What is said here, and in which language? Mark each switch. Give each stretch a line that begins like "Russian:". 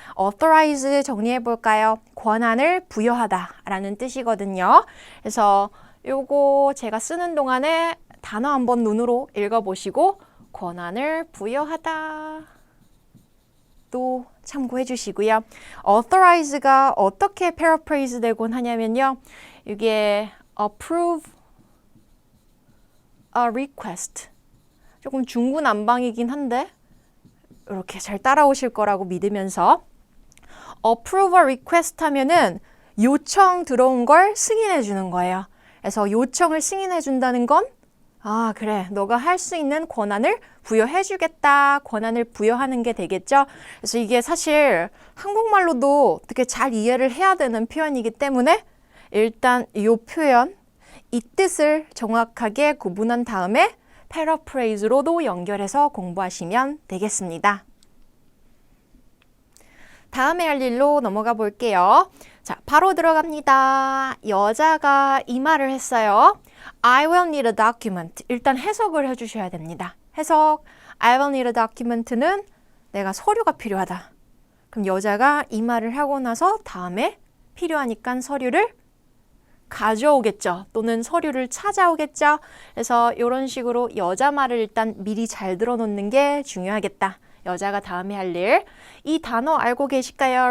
Korean: authorize 정리해 볼까요? 권한을 부여하다 라는 뜻이거든요. 그래서 요거 제가 쓰는 동안에 단어 한번 눈으로 읽어보시고 권한을 부여하다 또 참고해 주시고요. authorize가 어떻게 paraphrase 되곤 하냐면요. 이게
English: approve a request.
Korean: 조금 중구난방이긴 한데 이렇게 잘 따라오실 거라고 믿으면서
English: approve a request
Korean: 하면은 요청 들어온 걸 승인해 주는 거예요. 그래서 요청을 승인해 준다는 건 그래, 너가 할 수 있는 권한을 부여해주겠다, 권한을 부여하는 게 되겠죠. 그래서 이게 사실 한국말로도 어떻게 잘 이해를 해야 되는 표현이기 때문에 일단 이 표현, 이 뜻을 정확하게 구분한 다음에 paraphrase로도 연결해서 공부하시면 되겠습니다. 다음에 할 일로 넘어가 볼게요. 자, 바로 들어갑니다. 여자가 이 말을 했어요.
English: I will need a document.
Korean: 일단 해석을 해주셔야 됩니다. 해석.
English: I will need a document
Korean: 는 내가 서류가 필요하다. 그럼 여자가 이 말을 하고 나서 다음에 필요하니까 서류를 가져오겠죠. 또는 서류를 찾아오겠죠. 그래서 이런 식으로 여자 말을 일단 미리 잘 들어놓는 게 중요하겠다. 여자가 다음에 할 일. 이 단어 알고 계실까요?